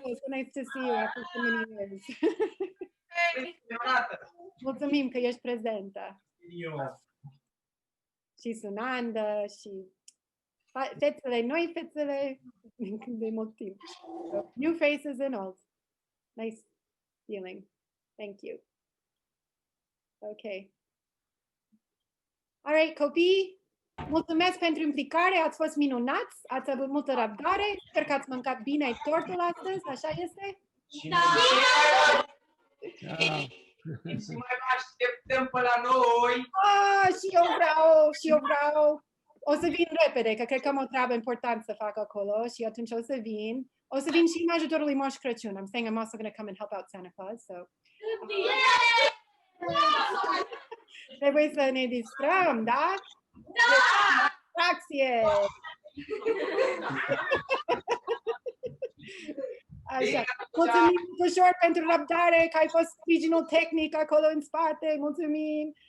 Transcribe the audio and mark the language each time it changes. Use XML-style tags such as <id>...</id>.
<en>So nice to see you after so many years.</en> <ro>Mulțumim că ești prezentă. Și Sunanda, și fețele, noi fețele, de mult timp.</ro> <en>So, new faces and old. Nice feeling. Thank you. Okay.</en> <ro>All right, copii, mulțumesc pentru implicare, ați fost minunați, ați avut multă răbdare, sper că ați mâncat bine tortul astăzi, așa este? Da! Și mai așteptăm pe la noi! Și eu vreau. O să vin repede, că cred că am o treabă importantă să fac acolo și atunci o să vin. O să vin și în ajutorul lui Moș Crăciun.</ro> <en>I'm saying I'm also going to come and help out Santa Claus, so...</en> <ro>Trebuie să ne distrăm, da? Da! Distracție! Așa. Mulțumim ușor pentru răbdare, că ai fost sprijinul tehnic acolo în spate. Mulțumim!</ro>